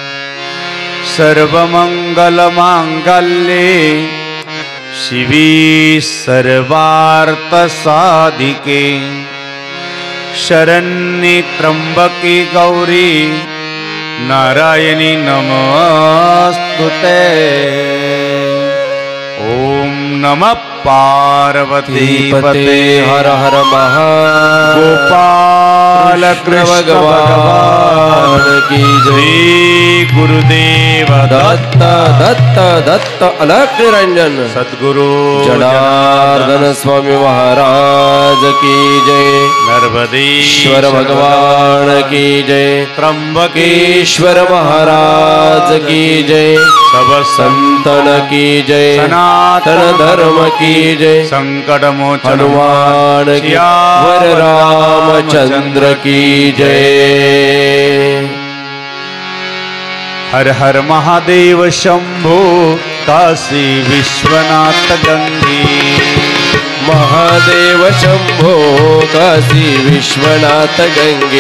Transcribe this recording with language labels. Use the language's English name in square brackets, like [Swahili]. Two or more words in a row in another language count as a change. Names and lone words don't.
[Sanskrit] सर्वमंगल मांगल्ये शिवी सर्वार्थ साधिके शरण्ये त्र्यंबके गौरी नारायणी नमस्तुते। ओम नमः पार्वती पते [Hindi] हर हर महागोपाल कृष्ण भगवान की जय। गुरुदेव दत्त दत्त दत्त अलख निरंजन सद्गुरु जनार्दन स्वामी महाराज की जय। नर्मदेश्वर भगवान की जय। त्र्यंबकेश्वर महाराज की जय। सब संतन की जय। सनातन धर्म की जय। संकट मोचन हनुमान की वर रामचंद्र की जय। हर हर महादेव शंभो काशी विश्वनाथ गंगे महादेव शंभो काशी विश्वनाथ गंगे